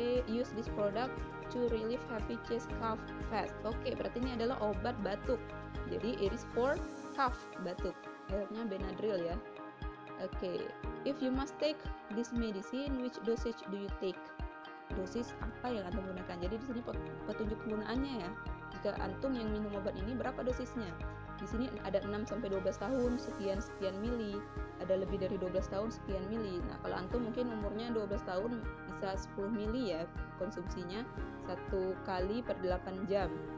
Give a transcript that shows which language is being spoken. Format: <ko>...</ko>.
<en>Use this product to relieve heavy chest cough fast.</en> <id>Oke, berarti ini adalah obat batuk. Jadi</id> <en>it is for cough,</en> <id>batuk. Mereknya Benadryl ya.</id> <en>Oke, if you must take this medicine, which dosage do you take?</en> <id>Dosis apa yang Antum gunakan? Jadi di sini petunjuk penggunaannya ya. Jika Antum yang minum obat ini, berapa dosisnya? Di sini ada 6 sampai 12 tahun sekian mili, ada lebih dari 12 tahun sekian mili. Nah, kalau Antum mungkin umurnya 12 tahun bisa 10 mili ya konsumsinya 1 kali per 8 jam.</id>